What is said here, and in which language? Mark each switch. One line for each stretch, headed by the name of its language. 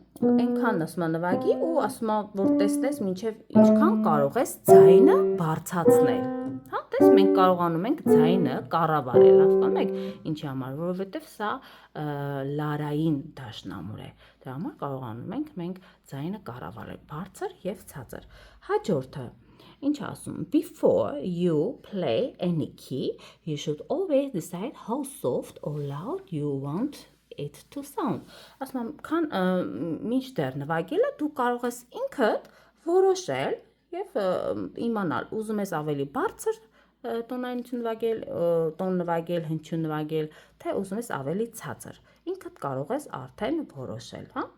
Armenian: այնքան ասում է նվագի ու ասում է որ տեսնես մինչև ինչքան կարող ես ձայնը բարձրացնել։ Հա, տես մենք կարողանում ենք ձայնը կառավարել, հասկանում եք ինչի համար, որովհետև սա լարային դաշնամուր է։ Դրա համար կարողանում ենք մենք ձայնը կառավարել բարձր եւ ցածր։ Հաջորդը Ինչ ասում,
English: before you play any key, you should always decide how soft or loud you want it to sound.
Armenian: Ասում եմ, քան մինչդեռ նվագելը դու կարող ես ինքդ որոշել եւ իմանալ, ուզում ես ավելի բարձր տոնայնություն նվագել, տոն նվագել, հնչյուն նվագել, թե ուզում ես ավելի ցածր։ Ինքդ կարող ես արդեն որոշել, հա?